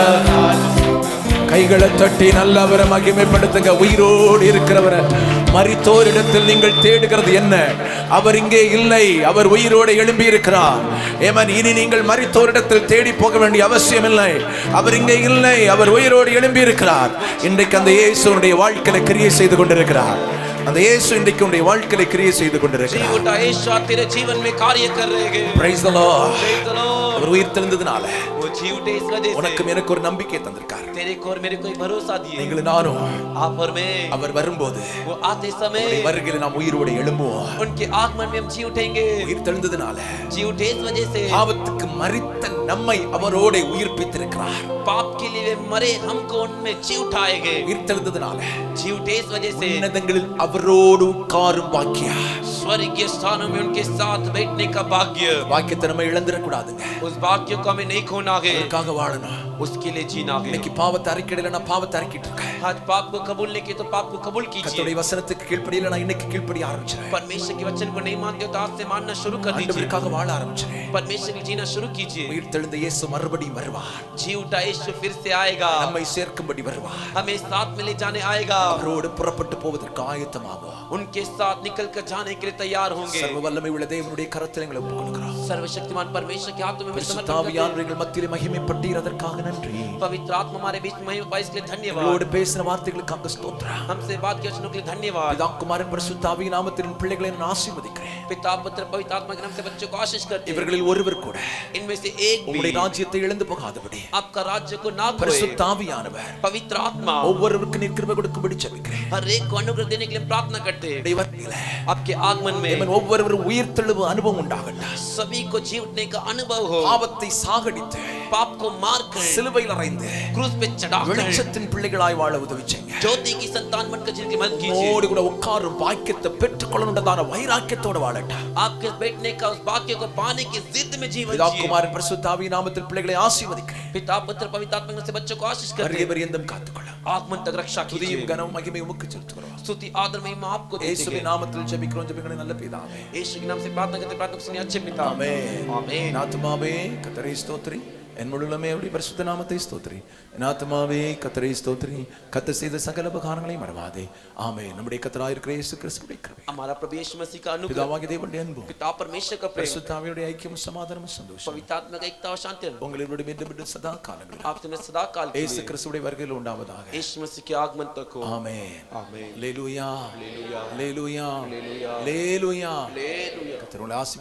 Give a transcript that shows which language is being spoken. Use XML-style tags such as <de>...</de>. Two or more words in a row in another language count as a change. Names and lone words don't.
<ta>கைகளை தட்டி நல்லவரை மகிமைப்படுத்துங்க உயிரோடு இருக்கிறவரை மரித்தோரிடத்தில் நீங்கள் தேடுகிறது என்ன அவர் இங்கே இல்லை அவர் உயிரோடு எழும்பி இருக்கிறார் ஏமன் இனி நீங்கள் மரித்தோரிடத்தில் தேடி போக வேண்டிய அவசியம் இல்லை அவர் இங்கே இல்லை அவர் உயிரோடு எழும்பி இருக்கிறார் இன்றைக்கு அந்த இயேசுனுடைய வாழ்க்கையில கிரியை செய்து கொண்டிருக்கிறார் அந்த இயேசு இன்றைக்கு உன்னுடைய வாழ்க்கையில கிரியை செய்து கொண்டிருக்கிறார்</ta> <hi>जीवटा यीशु तेरे जीवन में कार्य कर रहे हैं</hi> <en>praise the lord</en> <ta>அவர் உயிர்த்தெழுந்ததனால</ta> <hi>वो जीवटे इस वजह से</hi> <ta>உனக்கு எனக்கு ஒரு நம்பிக்கை தந்திருக்கார்</ta> <hi>तेरे को और मेरे को भरोसा दिए</hi> <ta>நீங்கள் நானும்</ta> <hi>आप और मैं</hi> <ta>அவர் வரும்போது</ta> <hi>वो आते समय</hi> <ta>வருகையில் நாம் உயிரோடு எழும்புவோம்</ta> <hi>उनके आगमन में हम जी उठेंगे</hi> <ta>உயிர்த்தெழுந்ததனால</ta> <hi>जी उठे इस वजह से</hi> <ta>பாவத்துக்கு மரித்த நம்மை அவரோடு உயிர்ப்பித்திருக்கிறார்</ta> <hi>पाप के लिए वे मरे हमको उनमें जी उठाएंगे</hi> <ta>உயிர்த்தெழுந்ததனால</ta> <hi>जी उठे इस वजह से</hi> <ta>உன்னதங்களில் அவரோடு உட்காரும் பாக்கியா</ta> <hi>स्वर्गीय स्थानों में उनके साथ बैठने का भाग्य</hi> <ta>பாக்கியத்தை நம்ம இழந்துடக்கூடாதுங்க</ta> <hi>उस भाग्य को हमें नहीं खोना है</hi> <ta>அதுக்காக வாழணும்</ta> <hi>उसके लिए जीना है</hi> <ta>இன்னைக்கு பாவத்தை அறிக்கையில நான் பாவத்தை அறிக்கிட்டு இருக்கேன்</ta> <hi>आज पाप को कबूल नहीं किया तो पाप को कबूल कीजिए</hi> <ta>கர்த்தருடைய வசனத்துக்கு கீழ்ப்படியல நான் இன்னைக்கு கீழ்ப்படிய ஆரம்பிச்சேன்</ta> <hi>परमेश्वर के वचन को नहीं मानते हो तो आज से मानना शुरू कर दीजिए</hi> <ta>ஆண்டவருக்காக வாழ ஆரம்பிச்சேன்</ta> <hi>परमेश्वर के जीना शुरू कीजिए</hi> <ta>உயிர்த்தெழுந்த இயேசு மறுபடியும் வருவார்</ta> <hi>जी उठा यीशु फिर से आएगा</hi> <ta>நம்மை சேர்க்கும்படி வருவார்</ta> <hi>हमें साथ में ले जाने आएगा</hi> <ta>அவரோடு புறப்பட்டு போவதற்கு ஆயத்தமாவோம்</ta> <hi>उनके साथ निकल कर जाने के लिए तैयार होंगे</hi> <ta>சர்வ வல்லமை உள்ள தேவனுடைய கரத்தில் எங்களை ஒப்புக்கொடுக்கிறோம்</ta> <hi>सर्वशक्तिमान परमेश्वर के हाथों में समर्पित करते हैं</hi> <ta>பரிசுத்தாவியானவர்கள் மத்தியிலே மகிமைப்பட்டீர் அதற்காக நன்றி</ta> <hi>पवित्र आत्मा हमारे बीच में महिमा पाए इसके लिए धन्यवाद</hi> <ta>உங்களோடு பேசின வார்த்தைகளுக்காக ஸ்தோத்திரம்</ta> <hi>हमसे बात के वचनों के लिए धन्यवाद</hi> <ta>பிதா குமாரன் பரிசுத்தாவியின் நாமத்தில் பிள்ளைகளை நான் ஆசீர்வதிக்கிறேன்</ta> <hi>पिता पुत्र पवित्र आत्मा के नाम से बच्चों को आशीष करते हैं</hi> <ta>இவர்களில் ஒருவர் கூட</ta> <hi>इनमें से एक भी</hi> <ta>உம்முடைய ராஜ்யத்தை இழந்து போகாதபடி</ta> <hi>आपका राज्य को ना खोए</hi> <ta>பரிசுத்தாவியானவர்</ta> <hi>पवित्र आत्मा</hi> <ta>ஒவ்வொருவருக்கும் நீர் கிருபை கொடுக்கும்படி ஜெபிக்கிறேன்</ta> <hi>हर एक को अनुग्रह देने के लिए प्रार्थना करते हैं</hi> <ta>தேவனே</ta> <hi>आपके आगमन में</hi> <ta>ஒவ்வொருவரும் உயிர்த்தெழுவு அனுபவம் உண்டாகட்டும்</ta> <hi>सभी को जी उठने का अनुभव हो</hi> <ta>பாவத்தை சாகடித்து</ta> <hi>पाप को मारकर</hi> <ta>சிலுவையில் அறைந்து</ta> <hi>क्रूस पे चढ़ाकर</hi> <ta>வெளிச்சத்தின் பிள்ளைகளாய் வாழ உதவி செய்யுங்க</ta> <hi>ज्योति की संतान बनकर जिनकी मदद कीजिए</hi> <ta>உம்மோடு கூட உட்காரும் பாக்கியத்தை பெற்றுக்கொள்ளணும்ன்றதான வைராக்கியத்தோட வாழட்டும்</ta> <hi>आपके बैठने का उस भाग्य को पाने की जिद में जीवन</hi> <ta>பிதா</ta> <hi>जिए</hi> <ta>குமாரன் பரிசுத்தாவியின் நாமத்தில் பிள்ளைகளை ஆசீர்வதிக்கிறேன்</ta> <hi>पिता पुत्र पवित्र आत्मा से बच्चों को आशीष करते हैं</hi> <ta>பரியந்தம் காத்துக்கொள்ளும்</ta> <hi>आगमन तक रक्षा कीजिए</hi> <ta>துதியும் கனமும் மகிமையும் உமக்கு செலுத்துகிறோம்</ta> <hi>स्तुति आदर महिमा आपको देते</hi> <ta>இயேசுவின்</ta> <hi>हैं</hi> <ta>நாமத்தில் ஜெபிக்கிறோம் ஜெபிக்கிறோம் நல்ல பிதாவே</ta> <hi>यीशु के नाम से प्रार्थना करते प्रार्थना को सुनिए अच्छे पिता</hi> <ta>ஆமென்</ta> <hi>आमीन</hi> <ta>ஆத்துமாவே கர்த்தரை ஸ்தோத்திரி என் முழுமே அவருடைய பரிசுத்த நாமத்தை ஸ்தோத்திரி என் ஆத்துமாவே கர்த்தரை ஸ்தோத்திரி கர்த்தர் செய்த சகல உபகாரங்களையும் மறவாதே ஆமென் நம்முடைய கர்த்தராகிய இருக்கிற இயேசு கிறிஸ்துவின் கிருபை</ta> <hi>हमारा प्रभु यीशु मसीह का अनुग्रह</hi> <ta>பிதாவாகிய தேவனுடைய அன்பு</ta> <hi>पिता परमेश्वर का प्रेम</hi> <ta>பரிசுத்த ஆவியுடைய ஐக்கியமும் சமாதானமும் சந்தோஷம்</ta> <hi>पवित्र आत्मा का एकता और शांति</hi> <ta>உங்களோடு மீண்டும் சதா காலங்களில்</ta> <hi>आप तुम्हें सदा काल के</hi> <ta>இயேசு</ta> <hi>लिए</hi> <ta>கிறிஸ்துவின் வருகையில் உண்டாவதாக</ta> <hi>यीशु मसीह के आगमन तक हो</hi> <ta>ஆமென்</ta> <hi>आमीन</hi> <ta>அல்லேலூயா</ta> <hi>हालेलुया</hi> <ta>அல்லேலூயா</ta> <hi>हालेलुया</hi> <ta>அல்லேலூயா</ta> <hi>हालेलुया</hi> <ta>கர்த்தர் உங்களை ஆசீர்வதிப்பார்.</ta>